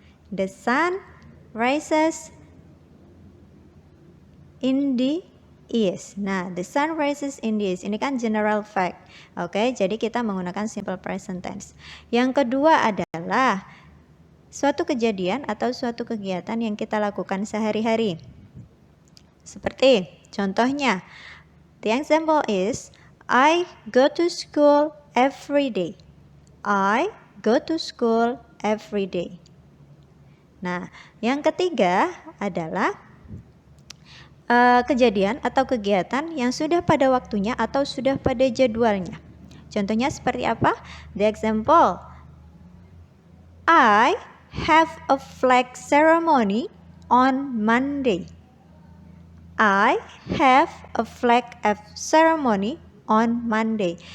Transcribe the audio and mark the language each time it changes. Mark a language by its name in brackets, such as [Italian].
[English] The sun rises in the east. Nah, the sun rises in the east. [Indonesian] Ini kan general fact. Jadi kita menggunakan simple present tense. Yang kedua adalah suatu kejadian atau suatu kegiatan yang kita lakukan sehari-hari. Seperti contohnya, [English] the example is I go to school every day. I go to school every day. [Indonesian] Nah, yang ketiga adalah kejadian atau kegiatan yang sudah pada waktunya atau sudah pada jadwalnya. Contohnya seperti apa? [English] The example, I have a flag ceremony on Monday. I have a flag ceremony on Monday.